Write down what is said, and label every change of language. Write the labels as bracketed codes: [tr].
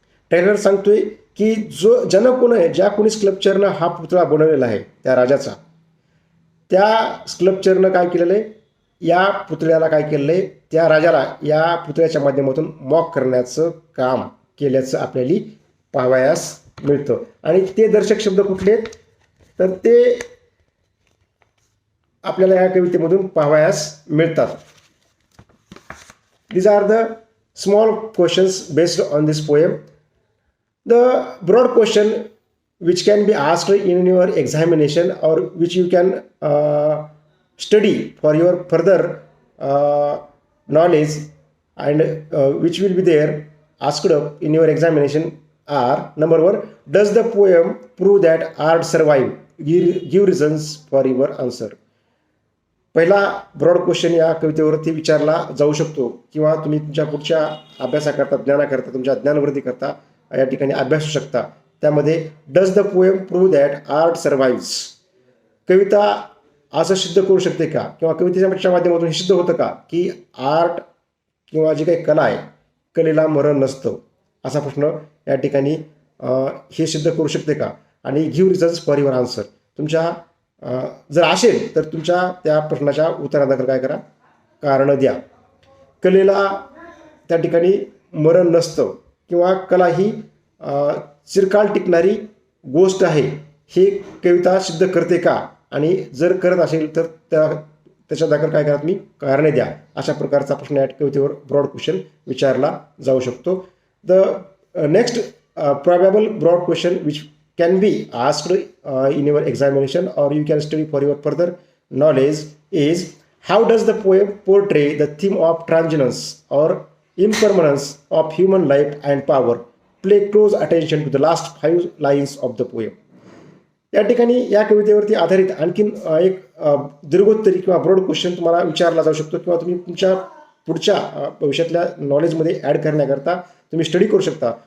[mr] Traveller सांगतोय की ज्यानं कोण आहे, ज्या कोणी स्कल्पचरनं हा पुतळा बनवलेला आहे त्या राजाचा, त्या स्कल्पचरनं काय केलेलं आहे, या पुतळ्याला काय केलेलं आहे, त्या राजाला या पुतळ्याच्या माध्यमातून मॉक करण्याचं काम केल्याचं आपल्याला पाहावयास मिळतं. आणि ते दर्शक शब्द कुठले आहेत, तर ते आपल्याला या कवितेमधून पाहावयास मिळतात. [en] These are the small questions based on this poem. The broad question which can be asked in your examination or which you can study for your further knowledge and which will be there asked up in your examination are: number 1, does the poem prove that art survived? Give reasons for your answer. [mr] पहिला broad question या कवितेवरती विचारला जाऊ शकतो किंवा तुम्ही तुमच्या पुढच्या अभ्यासाकरता, ज्ञानाकरता, तुमच्या ज्ञानवृद्धी करता या ठिकाणी अभ्यासू शकता. त्यामध्ये [en] does the poem prove that art survives, [mr] कविता असं सिद्ध करू शकते का, किंवा कवितेच्या माध्यमातून हे सिद्ध होतं का की आर्ट किंवा जी काही कला आहे, कलेला मरण नसतं, असा प्रश्न या ठिकाणी हे सिद्ध करू शकते का. आणि [en] give reasons for your answer, [mr] तुमच्या जर असेल तर तुमच्या त्या प्रश्नाच्या उत्तरादाखल काय करा, कारणं द्या. कलेला त्या ठिकाणी मरण नसतं किंवा कला ही चिरकाल टिकणारी गोष्ट आहे, हे कविता सिद्ध करते का, आणि जर करत असेल तर त्याच्या दाखल काय करा, तुम्ही कारणे द्या. अशा प्रकारचा प्रश्न या कवितेवर ब्रॉड क्वेश्चन विचारला जाऊ शकतो. [en] The next probable broad question which can be asked in your examination or you can study for your further knowledge is: how does the poem portray the theme of transience or impermanence of human life and power? Pay close attention to the last 5 lines of the poem. [mr] या ठिकाणी या कवितेवरती आधारित आणखीन एक दीर्घोत्तरी किंवा broad question तुम्हाला विचारला जाऊ शकतो किंवा तुम्ही तुमच्या पुढच्या भविष्यातल्या नॉलेजमध्ये ॲड करण्याकरता तुम्ही स्टडी करू शकता.